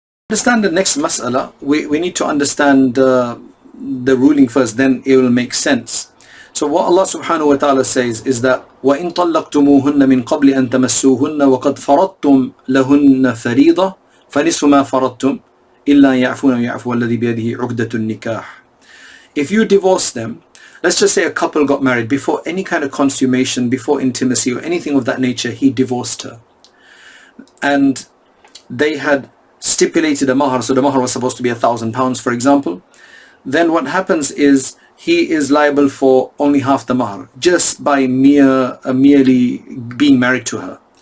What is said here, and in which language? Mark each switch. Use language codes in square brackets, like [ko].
[en] Understand the next mas'ala, we need to understand the ruling first, then it will make sense. So what Allah subhanahu wa ta'ala says is that [ar] وَإِن طَلَّقْتُمُوهُنَّ مِن قَبْلِ أَن تَمَسُّوهُنَّ وَقَدْ فَرَضْتُمْ لَهُنَّ فَرِيضَةً فَنِصْفُ مَا فَرَضْتُمْ إِلَّا يَعْفُونَ وَيَعْفُوَ الَّذِي بِيَدِهِ عُقْدَةُ النِّكَاحِ. [en] If you divorce them, let's just say a couple got married, before any kind of consummation, before intimacy or anything of that nature, he divorced her, and they had stipulated a mahar, so the mahar was supposed to be £1,000, for example. Then what happens is he is liable for only half the mahar, just by merely being married to her.